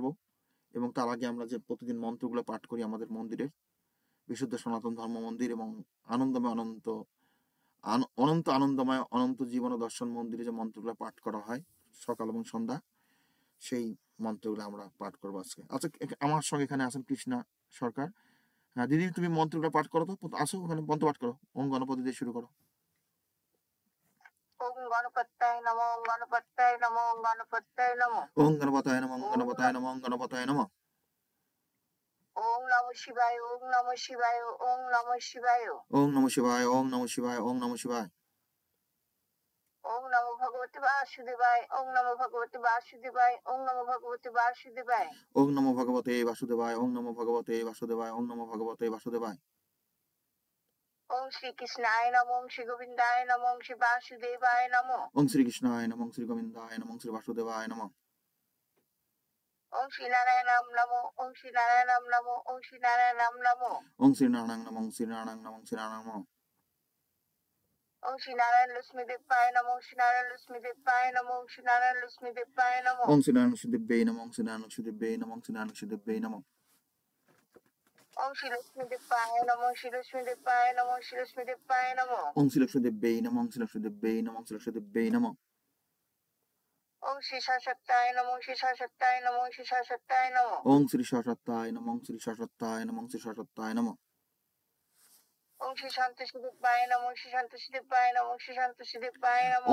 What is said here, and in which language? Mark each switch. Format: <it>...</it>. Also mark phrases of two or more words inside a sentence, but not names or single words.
<bn>এবং তার আগে আমরা যে প্রতিদিন মন্ত্রগুলো পাঠ করি আমাদের মন্দিরের, বিশুদ্ধ সনাতন ধর্ম মন্দির এবং আনন্দময় অনন্ত আনন্দময় অনন্ত জীবন ও দর্শন মন্দিরে যে মন্ত্রগুলো পাঠ করা হয় সকাল এবং সন্ধ্যা, সেই মন্ত্রগুলো আমরা পাঠ করবো আজকে। আচ্ছা, আমার সঙ্গে এখানে আছেন কৃষ্ণা সরকার। হ্যাঁ দিদি, তুমি মন্ত্রগুলো পাঠ করো তো, আসো ওখানে মন্ত্র পাঠ করো। ওম গণপতি দিয়ে শুরু করো।</bn> <sa>ওম গণপতায় নমঃ, ওম গণপতায় নমঃ, ওম গণপতায় নমঃ। ওম গণপতায় নমঃ, ওম গণপতায় নমঃ, ওম গণপতায় নমঃ। ওম নমঃ শিবায়, ওম নমঃ শিবায়, ওম নমঃ শিবায়। ওম নমঃ শিবায়, ওম নমঃ শিবায়, ওম নমঃ শিবায়। ওম নমো ভগবতে বাসুদেবায়, ওম নমো ভগবতে বাসুদেবায়, ওম নমো ভগবতে বাসুদেবায়। ওম নমো ভগবতে বাসুদেবায়, ওম নমো ভগবতে বাসুদেবায়, ওম নমো ভগবতে বাসুদেবায়। ওম শ্রীকৃষ্ণায় নমঃ, ওম শ্রী গোবিন্দায় নমঃ, ওম শ্রী বাসুদেবায় নমঃ। ওম শ্রীকৃষ্ণায় নমঃ, ওম শ্রী গোবিন্দায় নমঃ, ওম শ্রী বাসুদেবায় নমঃ। ওম শ্রী নারায়ণাম নমঃ, ওম শ্রী নারায়ণাম নমঃ, ওম শ্রী নারায়ণাম নমঃ। ওম শ্রী নারায়ণ নমঃ, ওম শ্রী নারায়ণ নমঃ, ওম শ্রী নারায়ণ নমঃ। ওম শ্রী নারায়ণ লক্ষ্মী দেবায় নমঃ, ওম শ্রী নারায়ণ লক্ষ্মী দেবায় নমঃ, ওম শ্রী নারায়ণ লক্ষ্মী দেবায় নমঃ। ওম শ্রী নারায়ণ দেব্যৈ নমঃ, ওম শ্রী নারায়ণ দেব্যৈ নমঃ, ওম শ্রী নারায়ণ দেব্যৈ নমঃ। ওম শ্রী লক্ষ্মী দেবায় নমঃ, শ্রী লক্ষ্মী দেবায় নমঃ, শ্রী লক্ষ্মী দেবায় নমঃ। ওম শ্রী লক্ষ্মী দেব্যৈ নমঃ, ওম শ্রী লক্ষ্মী দেব্যৈ নমঃ, ওম শ্রী লক্ষ্মী দেব্যৈ নমঃ। ওম শ্রী সরস্বত্যায় নমঃ, শ্রী সরস্বত্যায় নমঃ, শ্রী সরস্বত্যায় নমঃ। ওম শ্রী সরস্বত্যায় নমঃ, ওম শ্রী সরস্বত্যায় নমঃ, ওম শ্রী সরস্বত্যায় নমঃ। ওম শ্রী সন্তোষী দেবায় নমঃ, শ্রী সন্তোষী দেবায় নমঃ, শ্রী সন্তোষী দেবায় নমঃ।</sa>